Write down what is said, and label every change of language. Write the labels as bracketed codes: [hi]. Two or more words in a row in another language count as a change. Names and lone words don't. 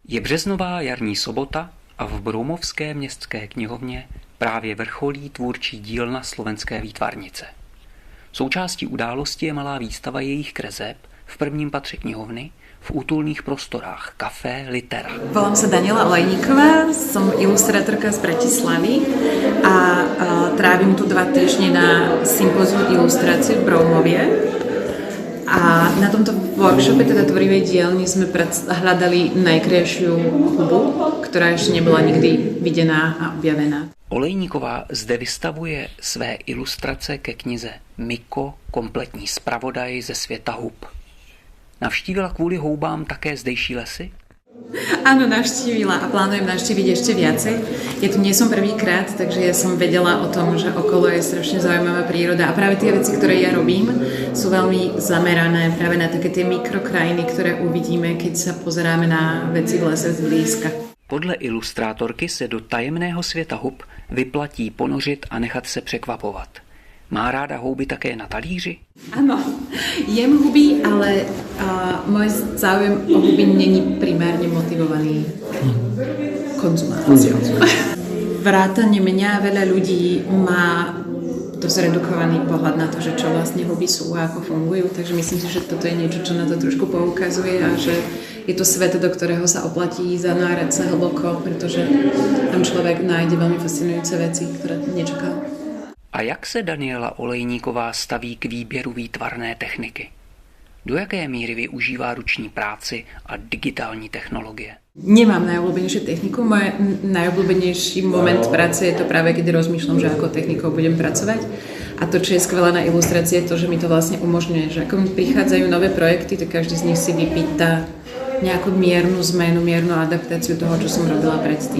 [cs] Je březnová jarní sobota a v Broumovské městské knihovně právě vrcholí tvůrčí dílna Slovenské výtvarnice. Součástí události je malá výstava jejich kreseb v prvním patře knihovny v útulných prostorách Café Litera. [sk] Volám sa Daniela Olejníková, som ilustrátorka z Bratislavy a trávim tu 2 týždne na sympóziu ilustrácie v Broumovie. A na tomto workshope, teda tvorivej dielni, sme hľadali najkrajšiu hubu, ktorá ešte nebola nikdy videná a objavená. [cs] Olejníková zde vystavuje své ilustrace ke knize Miko, kompletní zpravodaj ze světa hub. Navštívila kvôli houbám také zdejší lesy? [sk] Áno, navštívila a plánujem navštíviť ešte viacej. Ja tu nie som prvýkrát, takže ja som vedela o tom, že okolo je strašne zaujímavá príroda a práve tie veci, ktoré ja robím, sú veľmi zamerané práve na také tie mikrokrajiny, ktoré uvidíme, keď sa pozeráme na veci v lese zblízka. [cs] Podle ilustrátorky se do tajemného světa hub vyplatí ponořit a nechat se překvapovat. Má ráda houby také na talíři? [sk] Áno, jem huby, ale môj záujem o huby není primárne motivovaný konzumáciou. Vrátane mňa veľa ľudí má dosť redukovaný pohľad na to, že čo vlastne huby sú a ako fungujú, takže myslím si, že toto je niečo, čo na to trošku poukazuje a že je to svet, do ktorého sa oplatí zanárať sa hlboko, pretože tam človek nájde veľmi fascinujúce veci, ktoré nečakal. [cs] A jak se Daniela Olejníková staví k výběru výtvarné techniky? Do jaké míry využívá ruční práci a digitální technologie? [sk] Nemám najobľúbenejšiu techniku. Môj najobľúbenejší moment práce je to práve, keď rozmýšľam, že ako technikou budem pracovať. A to, čo je skvelé na ilustrácii, je to, že mi to vlastne umožňuje, že ako mi prichádzajú nové projekty, tak každý z nich si vypýta nejakú miernu zmenu, miernu adaptáciu toho, čo som robila predtým.